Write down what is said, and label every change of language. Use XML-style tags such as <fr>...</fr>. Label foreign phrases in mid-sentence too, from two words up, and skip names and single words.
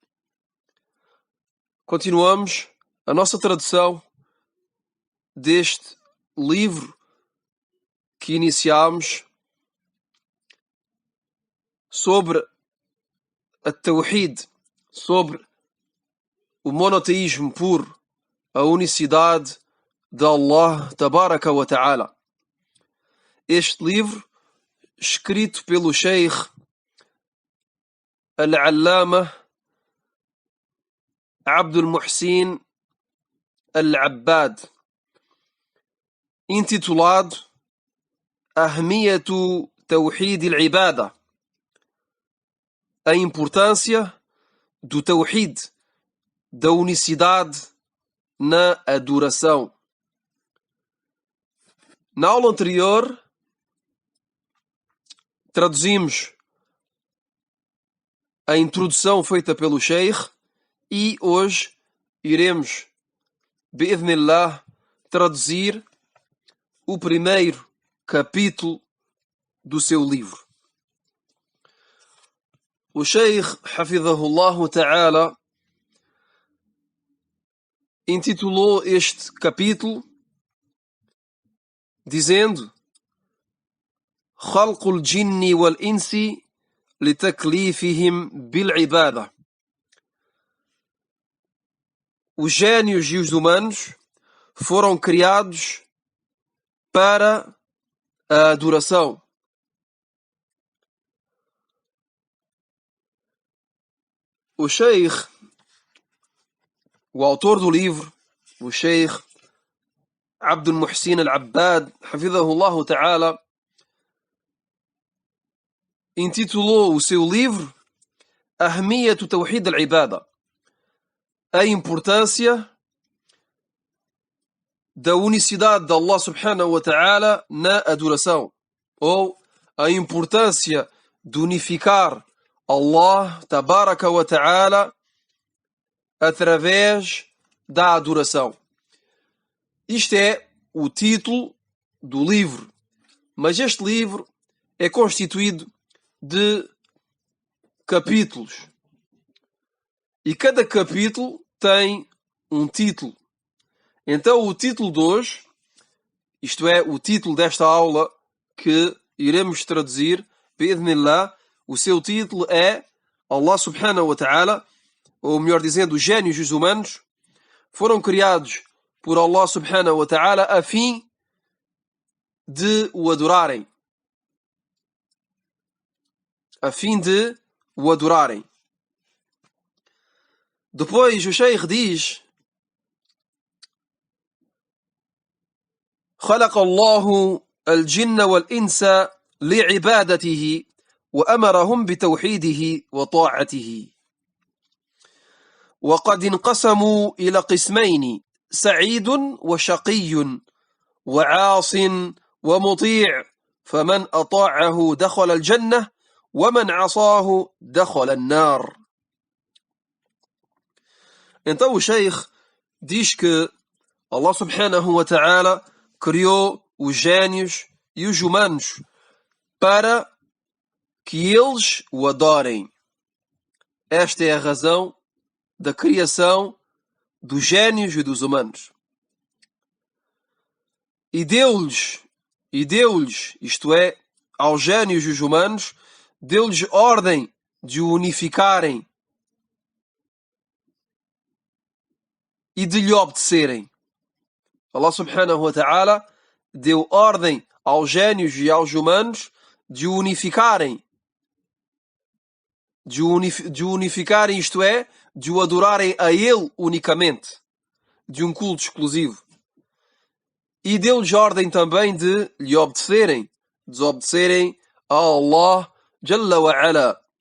<pt>Continuamos a nossa tradução deste livro que iniciámos sobre a Tawhid, sobre o monoteísmo puro, a unicidade de Allah</pt> <ar>تبارك وتعالى.</ar> <pt>Este livro, escrito pelo Sheikh Al-Allama Abdul Muhsin Al-Abbad, intitulado Ahmiyatu Tawhid al-Ibada, a importância do Tawhid, da unicidade na adoração. Na aula anterior, traduzimos a introdução feita pelo Sheikh e hoje iremos, bi'idhnillah, traduzir o primeiro capítulo do seu livro. O Sheikh,</pt> <ar>حفظه الله تعالى,</ar> <pt>intitulou este capítulo dizendo:</pt> <ar>خلق الجن والإنس لتكليفهم بالعبادة.</ar> <pt>Os génios e os humanos foram criados para a adoração. O Sheikh, o autor do livro, o Sheikh Abdul Muhsin Al-Abbad,</pt> <ar>حفظه الله تعالى,</ar> <pt>intitulou o seu livro Ahmiyatu Tawhid al-Ibada, a importância da unicidade de Allah</pt> <ar>سبحانه وتعالى</ar> <pt>na adoração, ou a importância de unificar Allah</pt> <ar>تبارك وتعالى</ar> <pt>através da adoração. Isto é o título do livro, mas este livro é constituído de capítulos e cada capítulo tem um título. Então o título de hoje, isto é, o título desta aula que iremos traduzir, bi'idhnillah, o seu título é Allah</pt> <ar>سبحانه وتعالى,</ar> <pt>ou melhor dizendo, os génios e os humanos foram criados por Allah</pt> <ar>سبحانه وتعالى</ar> <pt>a fim de o adorarem. A fim de o adorarem. Depois o Sheikh diz:</pt> <ar>خلق الله الجن والإنس لعبادته وأمرهم بتوحيده وطاعته. وقد انقسموا إلى قسمين: سعيد وشقي، وعاص ومطيع، فمن أطاعه دخل الجنة ومن عصاه دخل النار.</ar> <pt>Então o Sheikh diz que Allah</pt> <ar>سبحانه وتعالى</ar> <pt>criou os gênios e os humanos para que eles o adorem. Esta é a razão da criação dos gênios e dos humanos. E deu-lhes, isto é, aos gênios e os humanos, deu-lhes ordem de o unificarem e de lhe obedecerem. Allah</pt> <ar>سبحانه وتعالى</ar> <pt>deu ordem aos gênios e aos humanos de o unificarem. De unificarem, isto é, de o adorarem a Ele unicamente, de um culto exclusivo. E deu-lhes ordem também de lhe obedecerem, desobedecerem a Allah</pt> <ar>جل وعلا.</ar>